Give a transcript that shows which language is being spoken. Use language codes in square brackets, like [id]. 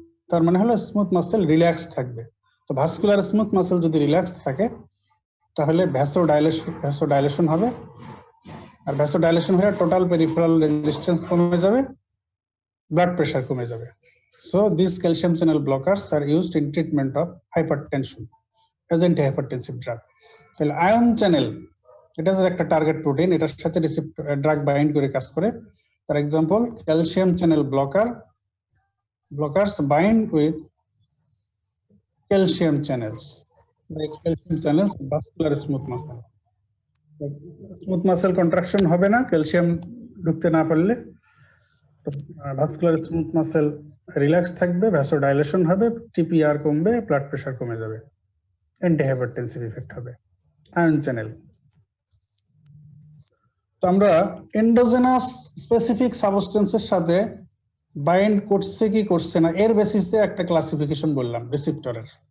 [bn] তার মানে হলো স্মুথ মাসেল রিল্যাক্স থাকবে। তো ভাস্কুলার স্মুথ মাসেল যদি রিল্যাক্স থাকে তাহলে ভ্যাসোডাইলেশন হবে, আর ভ্যাসোডাইলেশন হলে টোটাল পেরিফেরাল রেজিস্ট্যান্স কমে যাবে, ব্লাড প্রেশার কমে যাবে। [en] So this calcium channel blockers are used in treatment of hypertension as antihypertensive drug. [bn] তাহলে আয়ন চ্যানেল, এটা যে একটা টার্গেট প্রোটিন, এটার সাথে রিসেপ্টর ড্রাগ বাইন্ড করে কাজ করে। তার example [en] Calcium channel blockers bind with calcium channels, like calcium channels vascular smooth muscle. [bn] Smooth muscle contraction হবে না ক্যালসিয়াম ঢুকতে না পারলে, ভাস্কুলার স্মুথ মাসেল রিল্যাক্স থাকবে, ভ্যাসোডাইলেশন হবে, টিপিআর কমবে, ব্লাড প্রেশার কমে যাবে, অ্যান্টিহাইপারটেনসিভ ইফেক্ট হবে। আয়ন চ্যানেল, তো আমরা এন্ডোজেনাস স্পেসিফিক সাবস্টেন্সের সাথে বাইন্ড করছে কি করছে না এর বেসিসে একটা ক্লাসিফিকেশন বললাম রিসেপ্টরের।